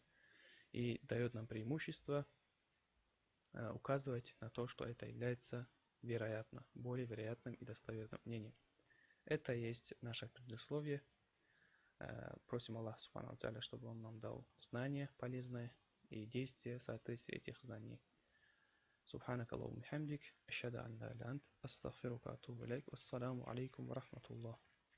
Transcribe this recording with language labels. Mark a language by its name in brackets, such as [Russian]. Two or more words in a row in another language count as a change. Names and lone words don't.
[Russian] И дает нам преимущество указывать на то, что это является вероятно, более вероятным и достоверным мнением. Это есть наше предисловие. Просим Аллаха [Arabic] سبحانه وتعالى, [Russian] чтобы Он нам дал знания полезные и действия в соответствии этих знаний. [Arabic] سبحانك اللهم وبحمدك أشهد أن لا إله إلا أنت أستغفرك وأتوب إليك والسلام عليكم ورحمة الله